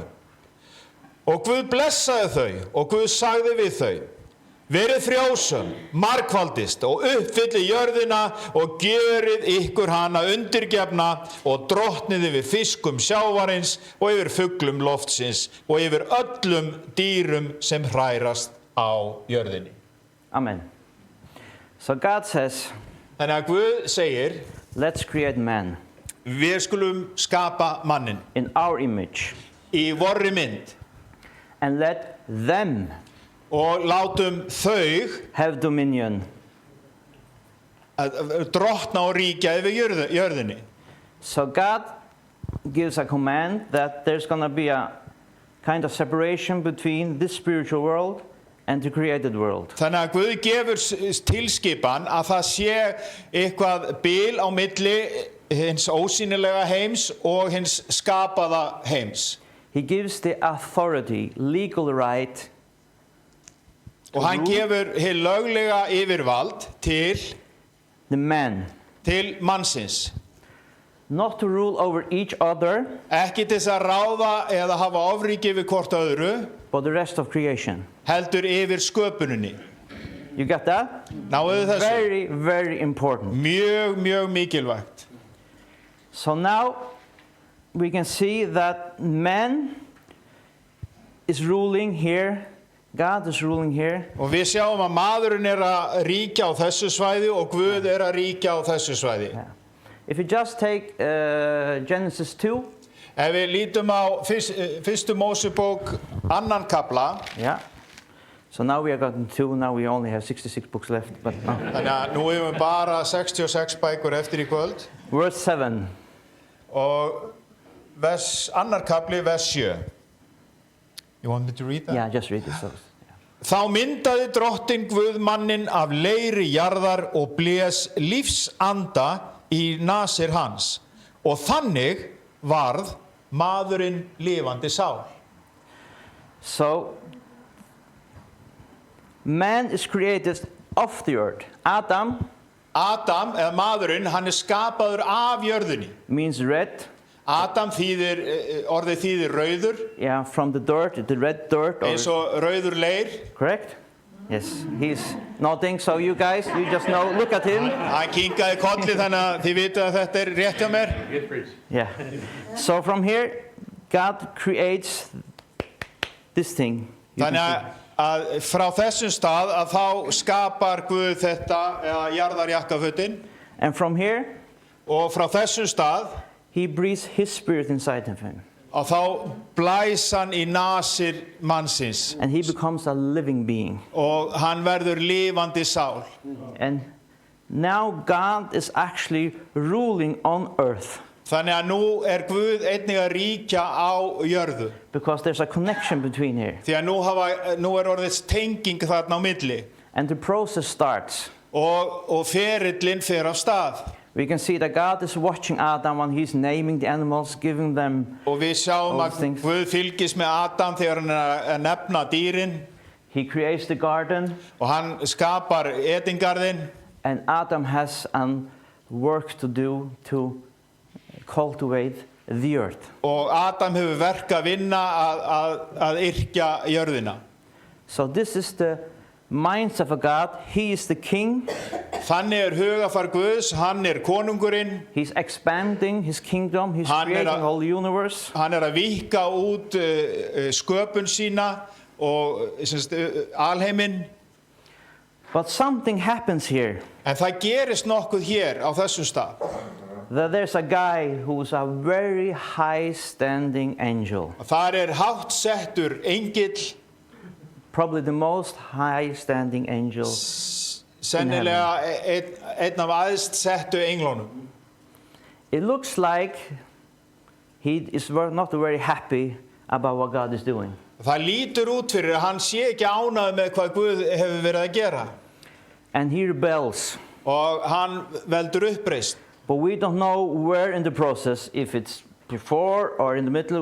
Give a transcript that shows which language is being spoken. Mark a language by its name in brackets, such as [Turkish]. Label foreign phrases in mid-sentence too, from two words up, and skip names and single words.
[Icelandic] Og Guð blessaði þau og Guð sagði við þau: verið frjósöm, margfaldist og uppfylli jörðina og gjörið ykkur hana undirgefna og drottnið yfir fiskum sjávarins og yfir fuglum loftsins og yfir öllum dýrum sem hrærast á jörðinni. [English] Amen. So God says, [Icelandic] Þannig að Guð segir, [English] let's create man [Icelandic] við skulum skapa mannin [English] in our image [Icelandic] í vorri mynd [English] and let them [Icelandic] og látum þau [English] have dominion. [Icelandic] að drottna og ríkja yfir jörðinni. [English] So God gives a command that there's going to be a kind of separation between this spiritual world and the created world. [Icelandic] Þannig að Guð gefur tilskipan að það sé eitthvað bil á milli hins ósýnilega heims og hins skapaða heims. [English] He gives the authority, legal right, [Icelandic] Og hann gefur hið löglega yfirvald til [English] the man, [Icelandic] mannsins. [English] not to rule over each other, [Icelandic] Ekki til þess að ráða eða hafa ofríki yfir hvort öðru, [English] but the rest of creation. [Icelandic] heldur yfir sköpuninni. [English] You got that? [Icelandic] Náðu þessu? [English] Very, very important. [Icelandic] Mjög, mjög mikilvægt. [English] So now we can see that man is ruling here, God is ruling here, [Icelandic] Og við sjáum að maðurinn að ríkja á þessu svæði og Guð að ríkja á þessu svæði. [English] yeah. If you just take Genesis 2, [Icelandic] Ef við lítum á fyrstu Mósebók 2. kafla, [English] yeah. So now we are gotten 2, now we only have 66 books left, but [Icelandic] þannig að nú erum við bara 66 bækur eftir í kvöld, [English] verse 7. [Icelandic] og 2. kafli, vers 7. [English] You want me to read that? Yeah, just read it. So, [Icelandic] Þá myndaði drottinn Guð manninn af leiri jarðar og blés lífsanda í nasir hans, og þannig varð maðurinn lifandi sál. [English] So, man is created of the earth. Adam [Icelandic] Adam, eða maðurinn, hann skapaður af jörðinni. [English] means red, [Icelandic] Adam orðið þýðir rauður, [English] yeah, from the dirt, the red dirt. [Icelandic] eins og rauður leir. [English] Correct? Yes, he's nodding, so you guys, you just know, look at him. [Icelandic] Hann kinkaði kolli þannig að þið vitið að þetta rétt hjá mér. [English] Yeah. So from here, God creates this thing. You can [Icelandic] Þannig að frá þessum stað að þá skapar Guð þetta, eða jarðarjakkafutin, [English] see. And from here, [Icelandic] og frá þessum stað [English] he breathes his spirit inside of him. [Icelandic] að þá blæs hann í nasir mannsins [English] And he becomes a living being. [Icelandic] og hann verður lifandi sál. [English] And now God is actually ruling on earth [Icelandic] Þannig að nú Guð einnig að ríkja á jörðu. [English] because there's a connection between here. [Icelandic] Því að nú orðið tenging þarna á milli [English] And the process starts. [Icelandic] og ferillinn fer af stað. [English] We can see that God is watching Adam when he's naming the animals, giving them. [Icelandic] Og við sjáum [English] All [Icelandic] að [English] things. [Icelandic] Guð fylgist með Adam þegar hann að nefna dýrin [English] He creates the garden, [Icelandic] og hann skapar Edengarðinn. [English] and Adam has work to do to cultivate the earth. [Icelandic] Og Adam hefur verk að vinna að yrkja jörðina. [English] So this is the minds of a God. He is the king. [Icelandic] Þannig hugafar Guðs, hann konungurinn, [English] He's expanding his kingdom. He's [Icelandic] Hann [English] creating a- the whole universe. [Icelandic] hann að víkka út sköpun sína og alheiminn. [English] But something happens here. [Icelandic] En það gerist nokkuð hér á þessum stað. [English] That there's a guy who's a very high-standing angel. [Icelandic] Þar hátt settur engill, [English] Probably the most high-standing angel. [Icelandic] sennilega einn af æðst settu englunum. [English] It looks like he is not very happy about what God is doing. [Icelandic] Það lítur út fyrir að hann sé ekki ánægður með hvað Guð hefur verið að gera. [English] And he rebels. [Icelandic] og hann veldur uppreisn. [English] But we don't know where in the process, if it's before or in the middle.